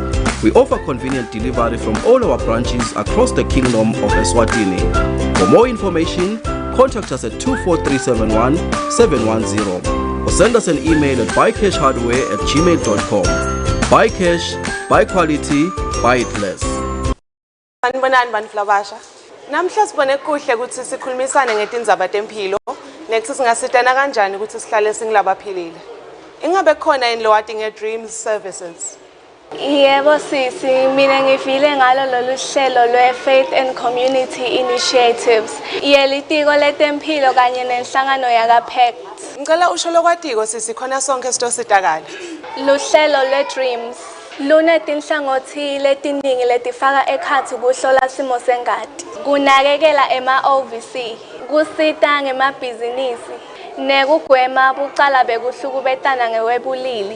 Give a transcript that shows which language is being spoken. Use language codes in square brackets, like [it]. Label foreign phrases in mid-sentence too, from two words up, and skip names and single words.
[en] We offer convenient delivery from all our branches across the Kingdom of Eswatini. For more information, contact us at 24371 710 or send us an email at bycashhardware@gmail.com. Bycash, buy quality, buy it less. [ss] Sanibonani bantu labasha. Namhla sibone kuhle ukuthi sikhulumisane ngetindzaba tempilo next singasitana kanjani ukuthi sihlale singilabaphilile. Ingabe khona yini lo wati nge-Dreams Services? Yebo sisi, mina ngifile ngalo lolu hlelo lwe-Faith and Community Initiatives. Yelitiko letempilo kanye nenhlangano yaka-PACT. Ngicela usho lokwatiko sisi khona sonke sitositakala. Luhlelo lwe-Dreams lunetinhlangothi letiningi letifaka ekhatsi kuhlola simo sengati, kunakekela ema-OVC, kusita ngemabhizinisi, nekugwema bucala bekuhlukubetana ngewebulili.